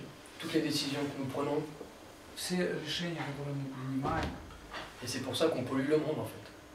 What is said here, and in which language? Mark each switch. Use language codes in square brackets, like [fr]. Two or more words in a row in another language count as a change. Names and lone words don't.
[fr] toutes les décisions que nous prenons. [ru] Все решения, которые мы принимаем, [fr] Et c'est pour ça qu'on pollue le monde en fait.